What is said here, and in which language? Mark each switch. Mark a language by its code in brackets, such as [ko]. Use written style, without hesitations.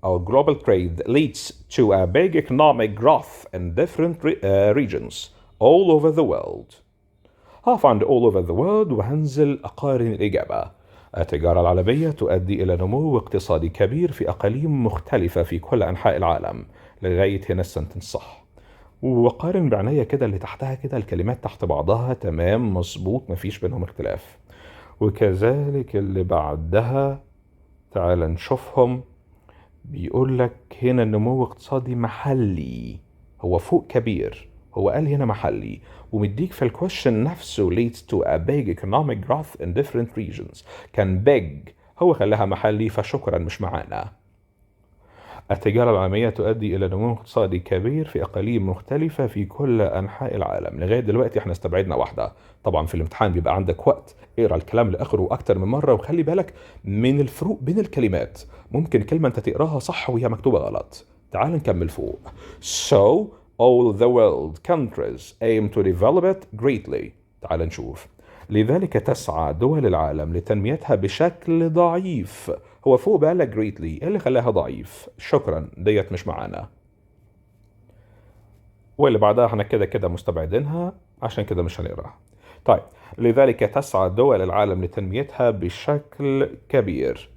[en] Global trade leads to a big economic growth in different regions all over the world. [ar] هقف عند [en] all over the world [ar] وهنزل أقارن الإجابة. التجارة العالمية تؤدي إلى نمو اقتصادي كبير في أقاليم مختلفة في كل أنحاء العالم. لغاية هنا السنتنس صح. وقارن بعناية كده اللي تحتها كده، الكلمات تحت بعضها تمام مظبوط، مفيش بينهم اختلاف. وكذلك اللي بعدها تعال نشوفهم. بيقول لك هنا النمو اقتصادي محلي، هو فوق كبير، هو قال هنا محلي، ومديك في الكويشن نفسه [en] leads to a big economic growth in different regions. [ar] كان big، هو خلاها محلي، فشكرا مش معانا. التجارة العالمية تؤدي إلى نمو اقتصادي كبير في أقاليم مختلفة في كل أنحاء العالم. لغاية دلوقتي احنا استبعدنا واحدة. طبعا في الامتحان بيبقى عندك وقت، اقرأ الكلام لآخره أكتر من مرة، وخلي بالك من الفروق بين الكلمات. ممكن كلمة أنت تقراها صح وهي مكتوبة غلط. تعال نكمل فوق. [en] So all the world countries aim to develop it greatly. [ar] تعال نشوف. لذلك تسعى دول العالم لتنميتها بشكل ضعيف. هو فوق بقى لك greatly، ايه اللي خلاها ضعيف؟ شكرا، ديت مش معانا. واللي بعدها احنا كده مستبعدينها، عشان كده مش هنقراها. طيب لذلك تسعى دول العالم لتنميتها بشكل كبير.